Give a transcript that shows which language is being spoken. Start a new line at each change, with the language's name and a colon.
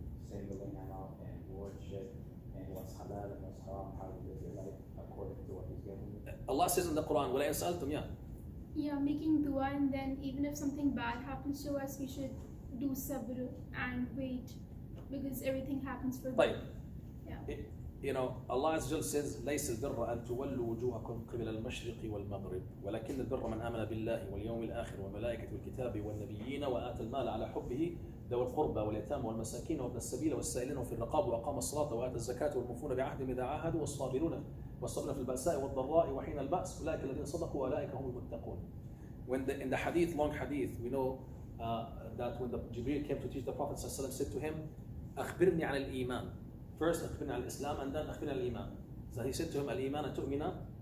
English: Singling out and worship and what's halal and what's haram, how to live your life according to what He's given you. Allah says in the Quran,
Arabic: وَلَئِنْ سَأَلْتُمْ,
English: yeah. Yeah, making dua, and then even if something bad happens to us, we should do sabr and wait, because everything happens for
Arabic: طيب.
English: Yeah.
Arabic: Allah Azza wa Jal says, ليس البر أن تولوا وجوهكم قبل المشرق والمغرب ولكن البر من آمن بالله واليوم الآخر والملائكة والكتاب والنبيين وآتى المال على حبه ذوي القربى واليتامى والمساكين وابن السبيل والسائلين وفي الرقاب وأقام الصلاة وآتى الزكاة والموفون بعهدهم إذا عاهدوا والصابرون في البأساء والضراء وحين البأس أولئك الذين صدقوا وأولئك هم المتقون.
English: In the hadith, long hadith, we know that when the Jibreel came to teach the Prophet ﷺ, said to him,
Arabic: أخبرني عن الإيمان.
English: First,
Arabic: أخبرني عن الإسلام,
English: and then
Arabic: أخبرني عن الإيمان.
English: So he said to him,
Arabic: الإيمان أن تؤمن